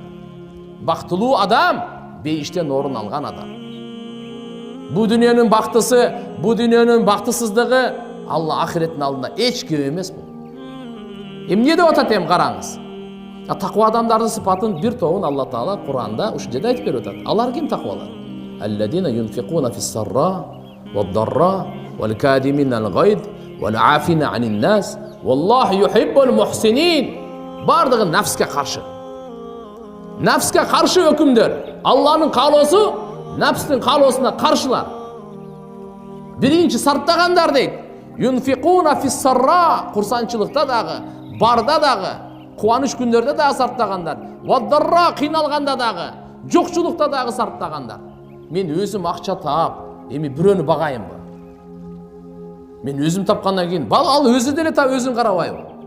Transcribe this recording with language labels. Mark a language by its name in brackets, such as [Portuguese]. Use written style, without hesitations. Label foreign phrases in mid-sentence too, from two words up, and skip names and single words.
[Kyrgyz] Бактылуу адам бейиштен орун алган адам. Бу дүйнөнүн бактысы, бу дүйнөнүн бактысыздыгы Алла ахиреттин алдында эч кем эмес бул. Эмне деп атат караңыз. Таква адамдардын сыпатын бир тобун Алла Таала Куранда ушул жерде айтып берип атат. Алар ким таквалар? [Arabic] الذين ينفقون في السراء والضراء والكاظمين الغيظ والعافين عن الناس والله يحب المحسنين. [Kyrgyz] Бардыгы нафске каршы. Нафске каршы өкүмдөр. Алланын каалоосу нафстын каалоосуна каршылар. Биринчи сарптагандар дейт. [Arabic] ينفقون في السراء, [Kyrgyz] курсанчылыкта дагы, барда дагы, кубаныч күндөрдө дагы сарптагандар. Вад-дарра, кыйналганда дагы, жокчулукта дагы сарптагандар. Мен өзүм акча таап, эми бирөөнү багайынбы? Мен өзүм тапкандан кийин, ал өзү деле таап өзүн карабайбы?